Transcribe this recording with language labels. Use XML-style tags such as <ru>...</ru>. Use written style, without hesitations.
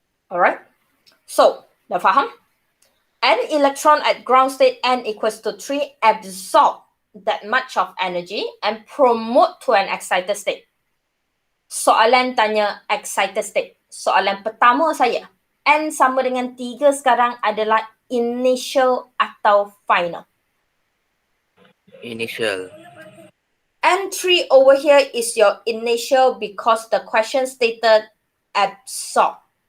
<ms>Alright. So, dah faham?</ms> <en>An electron at ground state n equals to 3 absorb that much of energy and promote to an excited state.</en> <ms>Soalan tanya excited state. Soalan pertama saya, n sama dengan 3 sekarang adalah initial atau final?</ms> <en>Initial. N3 over here is your initial because the question stated absorb.</en>